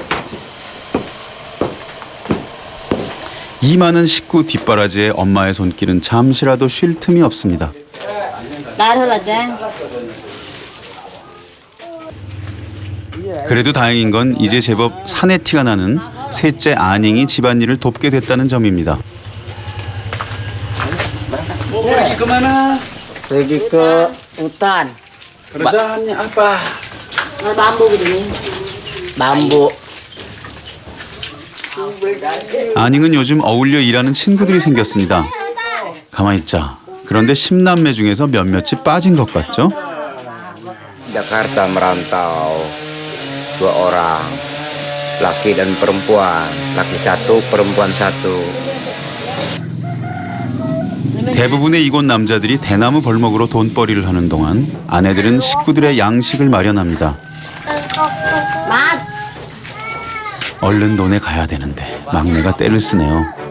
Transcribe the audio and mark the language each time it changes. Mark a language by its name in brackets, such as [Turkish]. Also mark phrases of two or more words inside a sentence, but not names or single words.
[Korean] 이 많은 식구 뒷바라지에 엄마의 손길은 잠시라도 쉴 틈이 없습니다. 그래도 다행인 건 이제 제법 사내 티가 나는 셋째 아닝이 집안일을 돕게 됐다는 점입니다. [Indonesian] Pergi kemana? Pergi ke hutan. Kerjaannya apa? Bambu begini. Bambu. [Korean] 아닝은 요즘 어울려 일하는 친구들이 생겼습니다. 가만히 있자. 그런데 10남매 중에서 몇몇이 빠진 것 같죠? [Indonesian] Jakarta merantau 2 orang, laki dan perempuan, laki 1, perempuan 1. [Korean] 대부분의 이곳 남자들이 대나무 벌목으로 돈벌이를 하는 동안 아내들은 식구들의 양식을 마련합니다. 얼른 논에 가야 되는데 막내가 떼를 쓰네요.